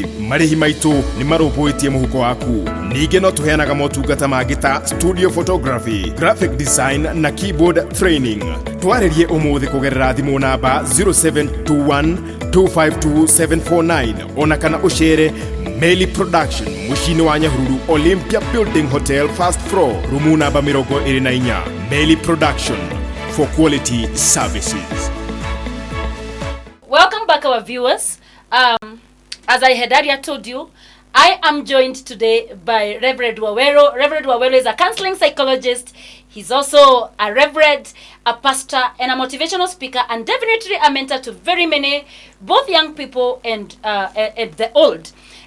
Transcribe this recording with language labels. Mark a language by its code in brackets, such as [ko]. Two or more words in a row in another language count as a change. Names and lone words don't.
[ki] Marihi maitu ni marũmbũitie muhuko waku. Ninge no tuheanaga motungata mangĩ ta [en] studio photography, graphic design [ki] na [en] keyboard training. [ki] Twaririe umuthi kugerera thimu namba 0721 252749 ona kana uchere Meli Production, mushini wa Nyahururu Olympia Building Hotel First Floor, rumu namba 24. [en] Meli Production, for quality services. Welcome back, our viewers. As I had earlier told you, I am joined today by Reverend Waweru. Reverend Waweru is a counseling psychologist. He's also a reverend, a pastor, and a motivational speaker, and definitely a mentor to very many, both young people and the old.